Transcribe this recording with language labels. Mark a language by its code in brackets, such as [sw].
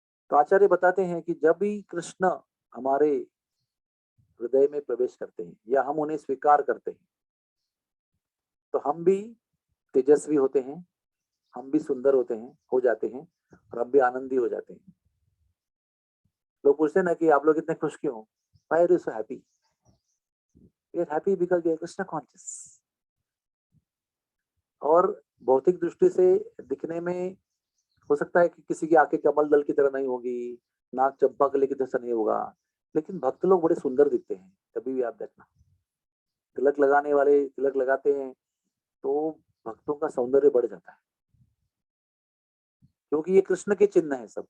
[hi] तो आचार्य बताते हैं कि जब भी कृष्ण हमारे हृदय में प्रवेश करते हैं या हम उन्हें स्वीकार करते हैं तो हम भी तेजस्वी होते हैं, हम भी सुंदर होते हैं, हो जाते हैं और हम भी आनंदी हो जाते हैं। लोग पूछते हैं ना कि आप लोग इतने खुश क्यों? [en] Why are you so happy? We are happy because we are Krishna conscious। [hi] और भौतिक दृष्टि से दिखने में हो सकता है कि किसी की आंखें कमल दल की तरह नहीं होगी, नाक चंपा कली की तरह नहीं होगा, लेकिन भक्त लोग बड़े सुंदर दिखते हैं। कभी भी आप देखना, तिलक लगाने वाले तिलक लगाते हैं तो भक्तों का सौंदर्य बढ़ जाता है, क्योंकि ये कृष्ण के चिन्ह है सब।